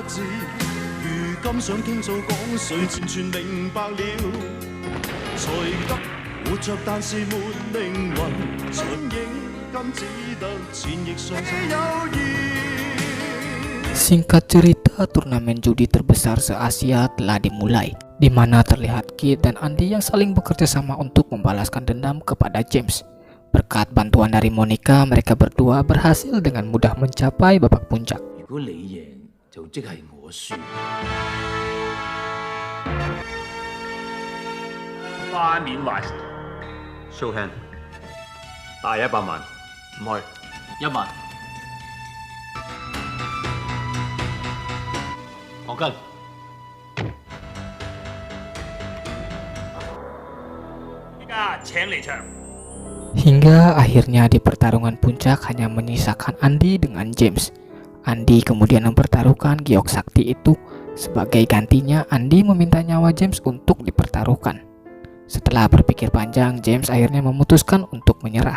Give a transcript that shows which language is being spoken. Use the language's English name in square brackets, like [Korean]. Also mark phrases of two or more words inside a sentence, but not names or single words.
[Indonesian] Singkat cerita, turnamen judi terbesar se-Asia telah dimulai, di mana terlihat Kit dan Andy yang saling bekerja sama untuk membalaskan dendam kepada James. Berkat bantuan dari Monica, mereka berdua berhasil dengan mudah mencapai babak puncak. [English] Show hand， [Cantonese] 打100萬，唔去1萬，我跟。依家請離場。 [Indonesian] Hingga akhirnya di pertarungan puncak hanya menyisakan Andy dengan James. Andy kemudian mempertaruhkan giok sakti itu Sebagai gantinya, Andy meminta nyawa James untuk dipertaruhkan. Setelah berpikir panjang, James akhirnya memutuskan untuk menyerah.